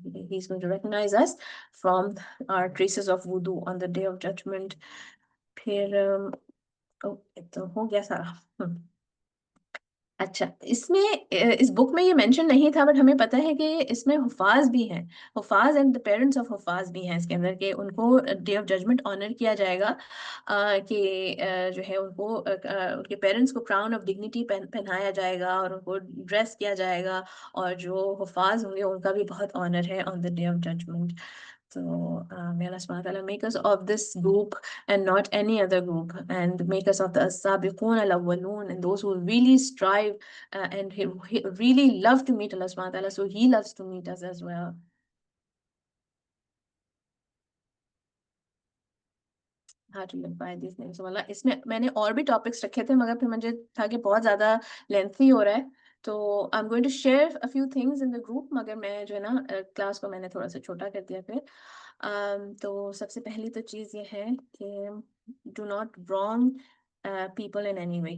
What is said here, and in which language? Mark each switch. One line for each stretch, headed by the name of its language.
English: He's going to recognize us from our traces of wudu on the day of judgment.
Urdu: پھر تو ہو گیا سارا. اچھا، اس میں اس بک میں یہ مینشن نہیں تھا، بٹ ہمیں پتہ ہے کہ اس میں حفاظ بھی ہیں، حفاظ اینڈ the پیرنٹس آف حفاظ بھی ہیں اس کے اندر، کہ ان کو ڈے آف ججمنٹ آنر کیا جائے گا، کہ جو ہے ان کو ان کے پیرنٹس کو کراؤن آف ڈگنیٹی پہنایا جائے گا، اور ان کو ڈریس کیا جائے گا، اور جو حفاظ ہوں گے ان کا بھی بہت آنر ہے
English: On the day of judgement. So may Allah subhanahu wa ta'ala make us of this group and not any other group, and make us of the as-sabiqun al-awwalun, and those who really strive and he really love to meet Allah subhanahu wa ta'ala, so he loves to meet us as well. How to live by these names of Allah.
Urdu: اس میں میں نے اور بھی topics رکھے تھے، مگر پھر مجھے تھا کہ بہت زیادہ لینتھی ہو رہا ہے، تو
English: I'm going to share a few things in the group،
Urdu: مگر میں جو ہے نا کلاس کو میں نے تھوڑا سا چھوٹا کر دیا پھر. تو سب سے پہلی تو چیز یہ ہے کہ
English: Do not wrong people in any way.